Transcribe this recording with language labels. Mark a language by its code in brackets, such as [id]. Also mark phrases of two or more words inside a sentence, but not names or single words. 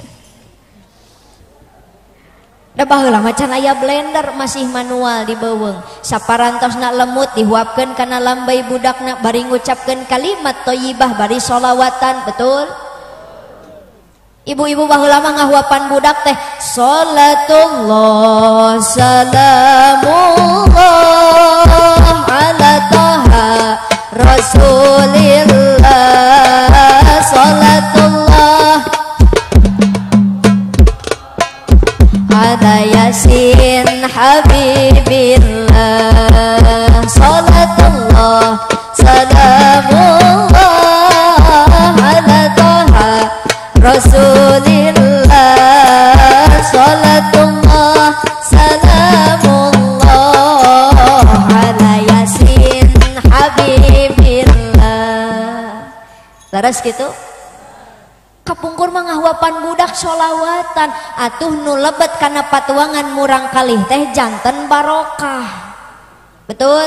[su] Da baheula macan aya blender masih manual di beuweung. Saparantosna lemut dihuapkeun kana lambay budakna bari ngucapkeun kalimat thayyibah bari sholawatan, betul? Ibu-ibu baheula mah ngahuapan budak teh salatullah [ar] سلام الله على طه رسول الله صلاة الله على يس حبيب الله صلاة الله سلام الله على طه رسول الله صلاة الله سلام الله على يس حبيب الله. [su] Laras gitu kapungkur mah ngahuapan budak sholawatan atuh nu lebet kana patuangan murang kalih teh janten barokah, betul?